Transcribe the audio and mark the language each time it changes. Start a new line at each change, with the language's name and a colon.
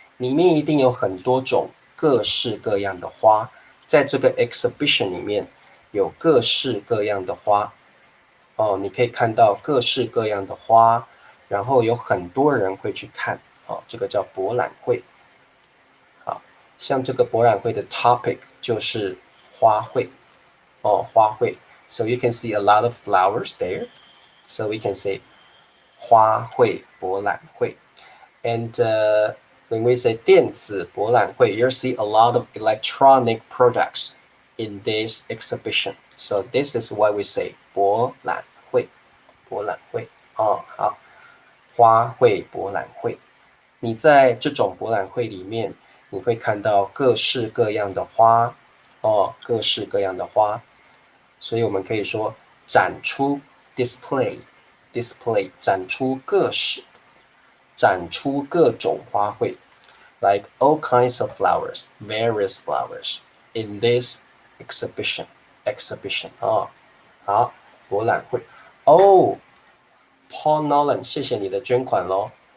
Chinese: 里面一定有很多种各式各样的花，在这个 exhibition 里面有各式各样的花你可以看到各式各样的花，然后有很多人会去看这个叫博览会。好，像这个博览会的 topic 就是花卉花卉。
English: So you can see a lot of flowers there. So we can say
Chinese: 花卉博览会。
English: And when we say
Chinese: 电子博览会
English: you'll see a lot of electronic products in this exhibition. So this is why we say
Chinese: 博览会，博览会好，花卉博览会。你在这种博览会里面，你会看到各式各样的花各式各样的花，所以我们可以说展出 display 展出展出各种花卉
English: like all kinds of flowers, various flowers in this exhibition
Chinese: 好，博览会Paul Nolan 谢谢你的捐款咯。